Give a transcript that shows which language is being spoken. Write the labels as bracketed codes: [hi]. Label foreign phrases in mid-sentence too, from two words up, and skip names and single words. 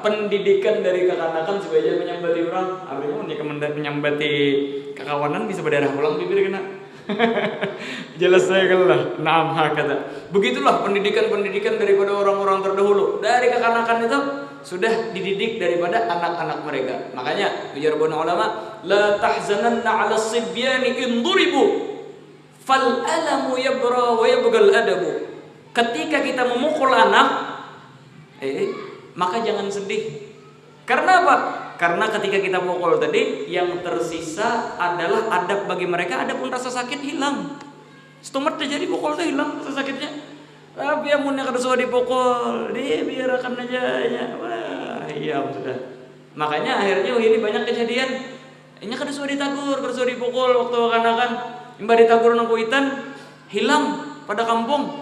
[bjn] Pendidikan dari kekanakan supaya menyambati orang. Artinya menyambati kekawanan bisa berdarah ulang bibir kena. Jelas saya kalah. [ar] نعم هكذا. [bjn] Begitulah pendidikan daripada orang-orang terdahulu. Dari kekanakan itu sudah dididik daripada anak-anak mereka. Makanya ujar ulama, [ar] لا تحزنن على الصبيان إن ضربوا فالألم يبرأ ويبقى الأدب. [bjn] Ketika kita memukul anak, maka jangan sedih. Karena apa? Karena ketika kita pukul tadi, yang tersisa adalah adab bagi mereka, adapun rasa sakit hilang. Setumat terjadi pukul itu hilang rasa sakitnya. Tapi amunnya kada sudah dipukul, dia biarkan aja ya. Wah, iya sudah. Makanya akhirnya ini banyak kejadian. Ini kada sudah ditagur, kada sudah dipukul waktu kanakan. Imba ditagur nang kuitan, hilang pada kampung.